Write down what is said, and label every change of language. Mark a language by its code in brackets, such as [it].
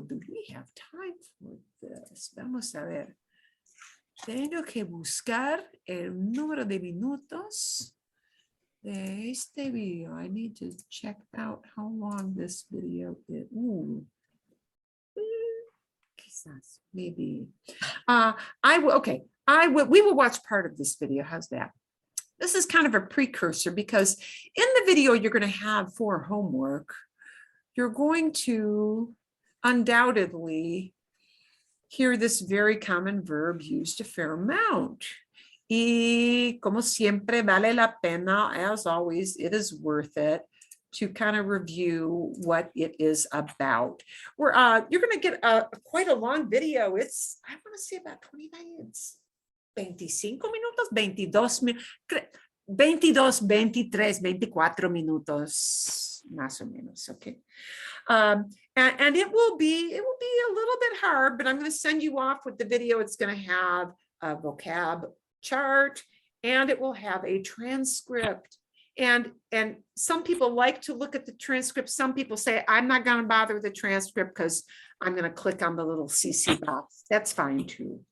[en] Do we have time for this? [es] Vamos a ver. Tengo que buscar el número de minutos de este video. [en] I need to check out how long this video is. Quizás, maybe. We will watch part of this video. How's that? This is kind of a precursor because in the video you're going to have for homework, you're going to undoubtedly hear this very common verb used a fair amount. [es] Y como siempre vale la pena, [en] as always, it is worth it to kind of review what it is about. You're going to get quite a long video. It's, I want to say about 20 minutes. [es] 25 minutos, 22 minutos. 22, 23, 24 minutos, más o menos, okay. [en] And it will be a little bit hard, but I'm going to send you off with the video. It's going to have a vocab chart and it will have a transcript. And some people like to look at the transcript. Some people say, I'm not going to bother with the transcript because I'm going to click on the little CC box. That's fine too.